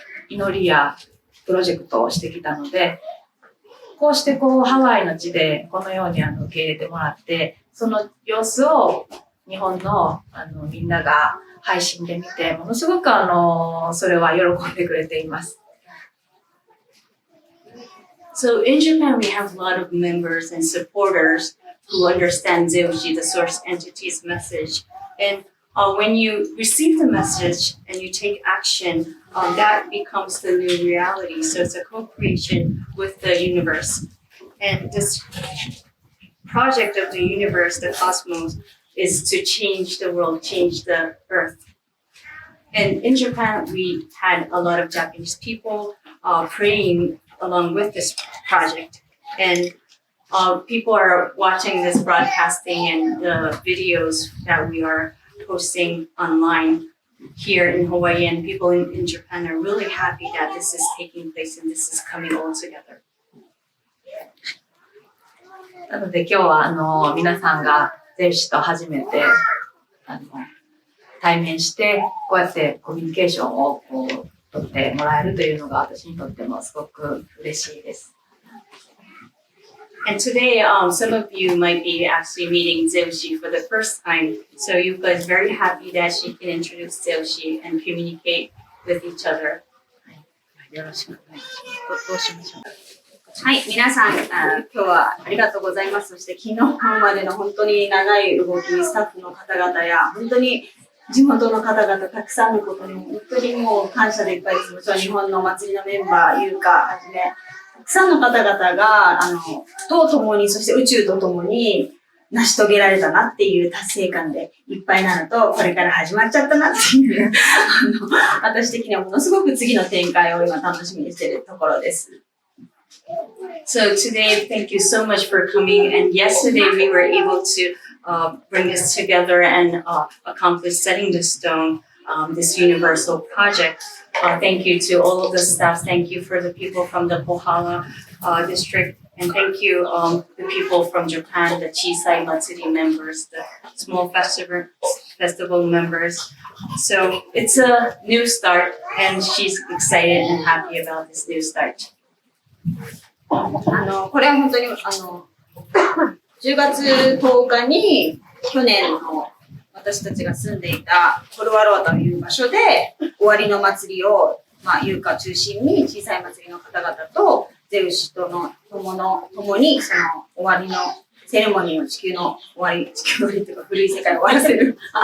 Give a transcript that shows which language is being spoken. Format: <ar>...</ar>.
<ja>祈りやプロジェクトをしてきたので、こうしてハワイの地でこのように受け入れてもらって、その様子を日本のみんなが配信で見て、ものすごくそれは喜んでくれています。</ja> <en>So in Japan, we have a lot of members and supporters who understand Zeushi, the source entity's message. And when you receive the message and you take action, that becomes the new reality. So it's a co-creation with the universe. And this project of the universe, the cosmos, is to change the world, change the earth. And in Japan, we had a lot of Japanese people praying along with this project. And people are watching this broadcasting and the videos that we are posting online here in Hawaii, and people in Japan are really happy that this is taking place and this is coming all together.</en> <ja>なので今日は皆さんがゼウシと初めて対面してこうやってコミュニケーションを取ってもらえるというのが私にとってもすごく嬉しいです。</ja> <en>And today, some of you might be actually meeting Zeushi for the first time. So Yuka is very happy that she can introduce Zeushi and communicate with each other.</en> <ja>よろしくお願いします。どうしましょう。はい、皆さん、今日はありがとうございます。そして昨日までの本当に長い動き、スタッフの方々や、本当に地元の方々、たくさんのことに本当にもう感謝でいっぱいです。もちろん日本のお祭りのメンバー、優香はじめ、たくさんの方々が、と共に、そして宇宙と共に成し遂げられたなっていう達成感でいっぱいなのと、これから始まっちゃったなっていう、私的にはものすごく次の展開を今楽しみにしているところです。</ja> <en>So today, thank you so much for coming. And yesterday, we were able to bring this together and accomplish setting the stone, this universal project. Thank you to all of the staff. Thank you for the people from the Kohala district. And thank you, the people from Japan, the Chisai Matsuri members, the small festival members. So it's a new start, and she's excited and happy about this new start.</en> <ja>これは本当に、10月10日に、去年の私たちが住んでいたコルワロアという場所で、終わりの祭りを、ユーカ中心に小さい祭りの方々と、ゼウシとの共に、その終わりのセレモニーの地球の終わり、地球の終わりというか古い世界を終わらせる。</ja>